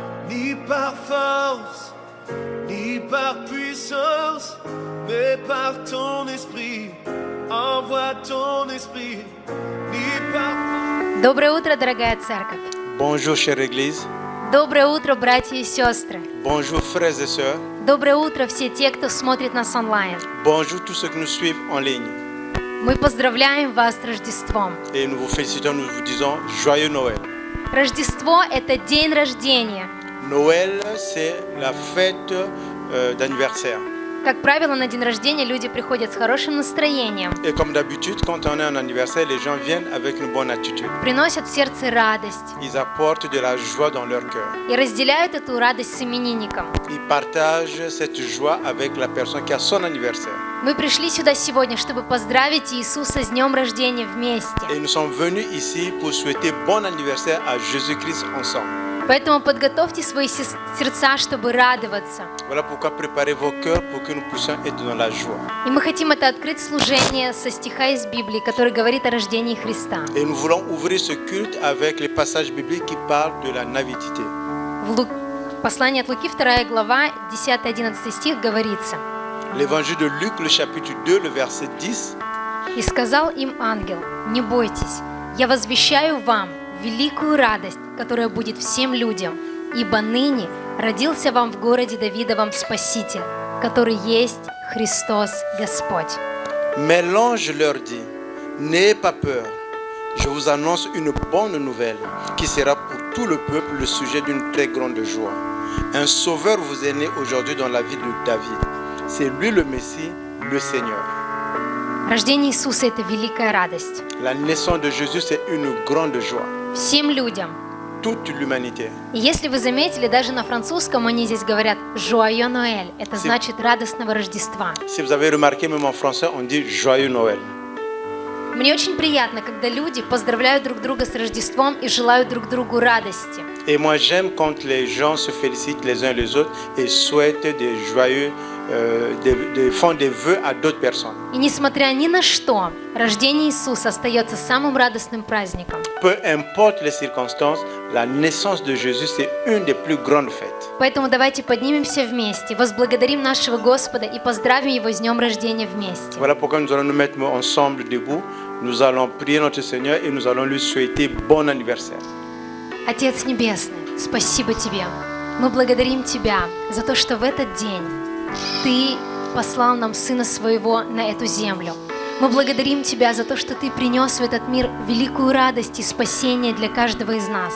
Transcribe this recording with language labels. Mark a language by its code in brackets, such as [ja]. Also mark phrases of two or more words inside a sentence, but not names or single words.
[fr] ni par force, ni par puissance, mais par ton esprit. Envoie ton esprit, ni par... [ru] Доброе утро, дорогая церковь. [fr] Bonjour chère Église, [ru] Доброе утро, братья и сестры. [fr] bonjour frères et sœurs, [ru] Доброе утро, все те, кто смотрит нас онлайн. [fr] bonjour tous ceux qui nous suivent en ligne. [ru] Мы поздравляем вас с Рождеством. [fr] Et nous vous félicitons, nous vous disons joyeux Noël. [ru] Рождество – это день рождения. [fr] Noël, c'est la fête d'anniversaire. [ru] Как правило, на день рождения люди приходят с хорошим настроением, [fr] Et comme d'habitude, quand on a un anniversaire, les gens viennent avec une bonne attitude. [ru] приносят в сердце радость [fr] Ils apportent de la joie dans leur cœur. [ru] и разделяют эту радость с именинником. [fr] Ils partagent cette joie avec la personne qui a son anniversaire. [ru] Мы пришли сюда сегодня, чтобы поздравить Иисуса с днем рождения вместе. [fr] Et nous sommes venus ici pour souhaiter bon anniversaire à Jésus-Christ ensemble. [ru] Поэтому подготовьте свои сердца, чтобы радоваться. [fr] Voilà pourquoi préparez vos cœurs pour que nous puissions être dans la joie. [ru] И мы хотим это открыть служение со стиха из Библии, который говорит о рождении Христа. [fr] Et nous voulons ouvrir ce culte avec les passages bibliques qui parlent de la nativité. [ru] В послании от Луки, 2 глава, 10-11 стих говорится: [fr] L'évangile de Luc, le chapitre 2, le verset 10. [ru] «И сказал им ангел: не бойтесь, я возвещаю вам великую радость, которая будет всем людям, ибо ныне родился вам в городе Давидовом Спаситель, который есть Христос Господь». [fr] Mais l'ange leur dit, n'ayez pas peur, je vous annonce une bonne nouvelle qui sera pour tout le peuple le sujet d'une très grande joie. Un sauveur vous est né aujourd'hui dans la ville de David. C'est lui le Messie, le Seigneur. [ru] Рождение Иисуса – это великая радость. [fr] La naissance de Jésus, c'est une grande joie. [ru] Всем людям. [fr] Toute l'humanité. [ru] И если вы заметили, даже на французском они здесь говорят [fr] «Joyeux Noël». [ru] Это значит радостного Рождества. [fr] Si vous avez remarqué, même en français, on dit joyeux Noël. [ru] Мне очень приятно, когда люди поздравляют друг друга с Рождеством и желают друг другу радости. [fr] Et moi, j'aime quand les gens se félicitent les uns les autres et souhaitent des joyeux, font des vœux à d'autres personnes. [ru] И несмотря ни на что, рождение Иисуса остается самым радостным праздником. [fr] Peu importe les circonstances, la naissance de Jésus, c'est une des plus grandes fêtes. [ru] Поэтому давайте поднимемся вместе, возблагодарим нашего Господа и поздравим Его с днем рождения вместе. [fr] Voilà pourquoi nous allons nous mettre ensemble debout. Nous allons prier notre Seigneur et nous allons lui souhaiter bon anniversaire. [ru] Отец Небесный, спасибо Тебе. Мы благодарим Тебя за то, что в этот день Ты послал нам Сына Своего на эту землю. Мы благодарим Тебя за то, что Ты принес в этот мир великую радость и спасение для каждого из нас.